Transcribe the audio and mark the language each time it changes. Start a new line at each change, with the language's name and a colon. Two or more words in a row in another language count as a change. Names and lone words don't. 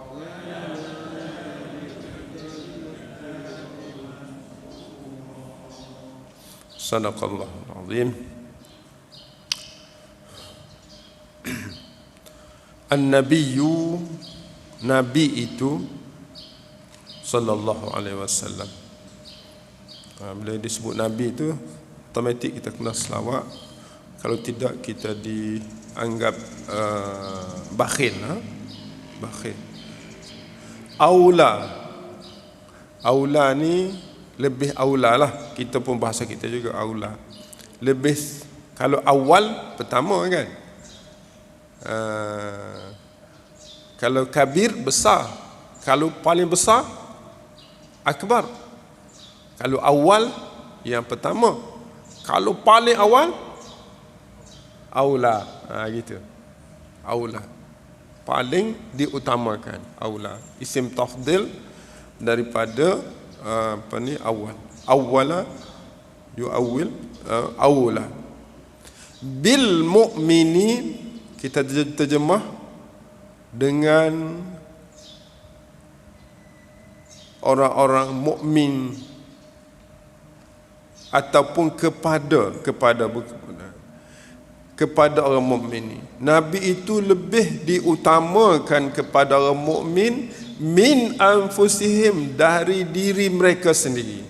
Arabic: Sadaqallahul azim. An-nabiyyu,
Malay: nabi itu
Arabic: sallallahu alaihi wasallam.
Malay: Bila disebut nabi itu automatik kita kena selawat. Kalau tidak kita dianggap bakhil, bakhil. Aula ni lebih aula lah. Kita pun bahasa kita juga aula. Lebih, kalau awal pertama kan. Kalau kabir besar, kalau paling besar akbar. Kalau awal yang pertama, kalau paling awal aula. Gitu. Aula paling diutamakan, aula. Isim tafdil daripada awal.
Arabic: Awwala yu'awwil aula. Bil mu'minin
Malay: kita terjemah dengan orang-orang mukmin ataupun kepada orang mukmin. Nabi itu lebih diutamakan kepada orang mukmin
Arabic: min anfusihim,
Malay: dari diri mereka sendiri.